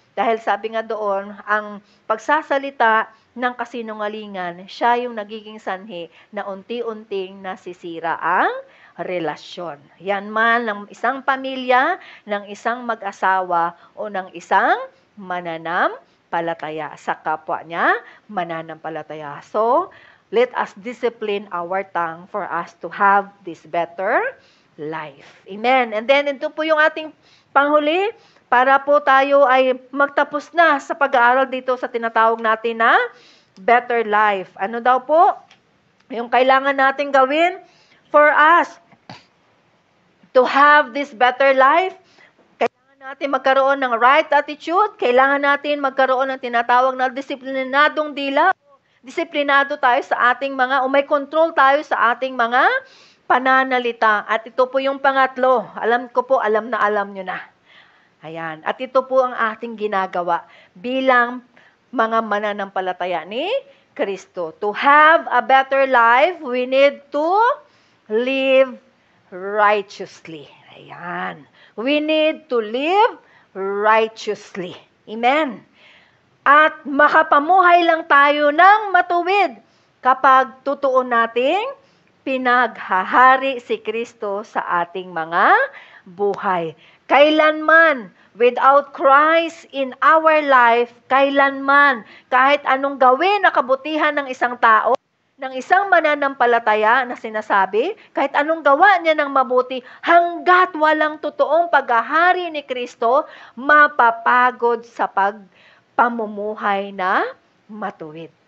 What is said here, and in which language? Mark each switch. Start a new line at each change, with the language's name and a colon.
Filipino: Dahil sabi nga doon, ang pagsasalita ng kasinungalingan, siya yung nagiging sanhi na unti-unting nasisira ang relasyon. Yan man ng isang pamilya, ng isang mag-asawa, o ng isang mananampalataya sa kapwa niya, mananampalataya.
English: So, let us discipline our tongue for us to have this better life. Amen.
Filipino: And then, ito po yung ating panghuli, para po tayo ay magtapos na sa pag-aaral dito sa tinatawag natin na better life. Ano daw po? Yung kailangan natin gawin
English: for us to have this better life,
Filipino: kailangan natin magkaroon ng right attitude, kailangan natin magkaroon ng tinatawag na disiplinadong dila, disiplinado tayo sa ating mga, o may control tayo sa ating mga pananalita. At ito po yung pangatlo. Alam ko po, alam na alam nyo na. Ayan. At ito po ang ating ginagawa bilang mga mananampalataya ni Kristo.
English: To have a better life, we need to live righteously.
Filipino: Ayan.
English: We need to live righteously. Amen.
Filipino: At makapamuhay lang tayo ng matuwid kapag totoo nating pinaghahari si Kristo sa ating mga buhay. Kailanman,
English: without Christ in our life,
Filipino: kailanman, kahit anong gawin na kabutihan ng isang tao, ng isang mananampalataya na sinasabi, kahit anong gawa niya ng mabuti, hanggat walang totoong paghahari ni Kristo, mapapagod sa pamumuhay na matuwid.